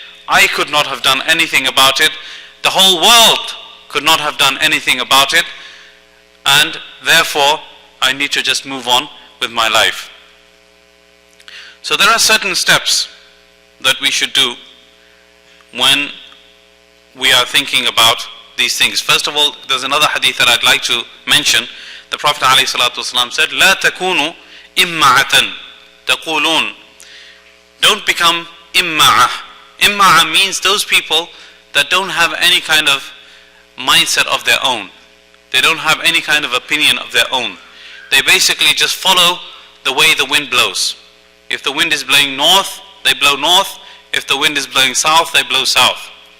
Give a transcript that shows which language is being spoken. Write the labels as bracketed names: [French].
[English] I could not have done anything about it. The whole world could not have done anything about it, and therefore I need to just move on with my life. So there are certain steps that we should do when we are thinking about these things. First of all, there's another hadith that I'd like to mention. The Prophet ﷺ said, [Arabic] لا تكونوا إمعة تقولون. [English] Don't become imma'a. Imma'a means those people that don't have any kind of mindset of their own. They don't have any kind of opinion of their own. They basically just follow the way the wind blows. If the wind is blowing north, they blow north. If the wind is blowing south, they blow south.